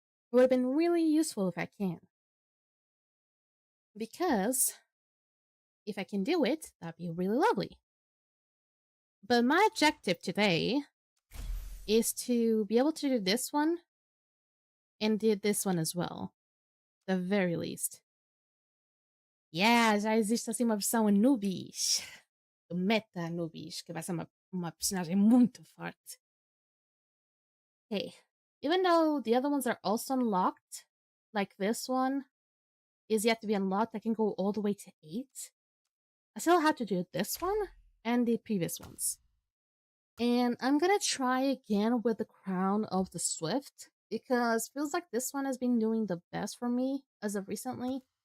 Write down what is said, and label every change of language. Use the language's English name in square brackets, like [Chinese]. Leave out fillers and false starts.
[English] It would have been really useful if I can. Because if I can do it, that'd be really lovely. But my objective today is to be able to do this one and do this one as well. The very least. [Portuguese] Yeah, já existe assim uma versão Anubis. Meta Anubis, que vai ser uma personagem muito forte. [English] Okay. Even though the other ones are also unlocked, like this one is yet to be unlocked, I can go all the way to 8. I still have to do this one and the previous ones. And I'm gonna try again with the Crown of the Swift, because it feels like this one has been doing the best for me as of recently.